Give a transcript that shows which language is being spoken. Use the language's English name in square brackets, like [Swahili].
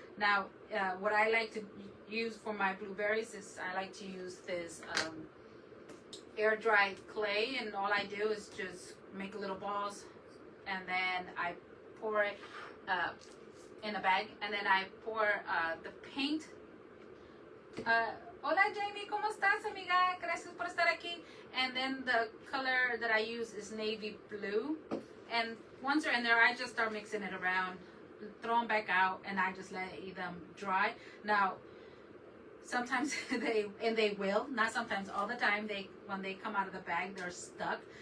[English] Now, what I like to use for my blueberries is I like to use this air-dried clay, and all I do is just make little balls, and then I pour it in a bag, and then I pour the paint. [Spanish] Hola Jamie, ¿cómo estás, amiga? Gracias por estar aquí. [English] And then the color that I use is navy blue. And once they're in there, I just start mixing it around, throw them back out, and I just let them dry. Now, sometimes they will, not sometimes, all the time, when they come out of the bag, they're stuck.